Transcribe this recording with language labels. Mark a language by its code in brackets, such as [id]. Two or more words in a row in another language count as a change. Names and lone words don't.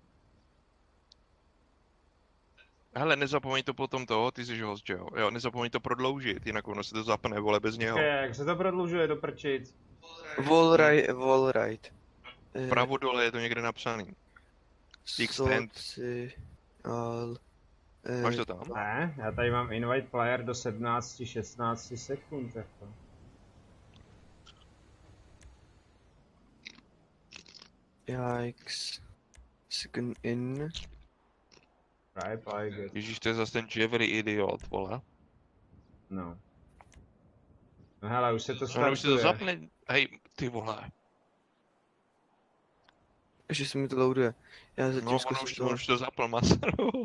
[cs] Hele, nezapomeň to potom toho, ty jsi host, že jo? Jo, nezapomeň to prodloužit, jinak ono se to zapne, vole, bez něho. Jak se to prodlužuje do prčic? Wallride. Vpravo dole je to někde napsaný. Extend. Máš to tam? Ne, já tady mám [en] invite player [cs] do 17-16 sekund, jako. Yikes. [en] Second in. [cs] Ježíš, to je zase ten Jeffrey idiot, vole. No. No hele, už se to startuje. No, už se to zapne, hej, ty vole. Ještě se mi to loaduje. Já zatím on už to zapl, Maser, vole.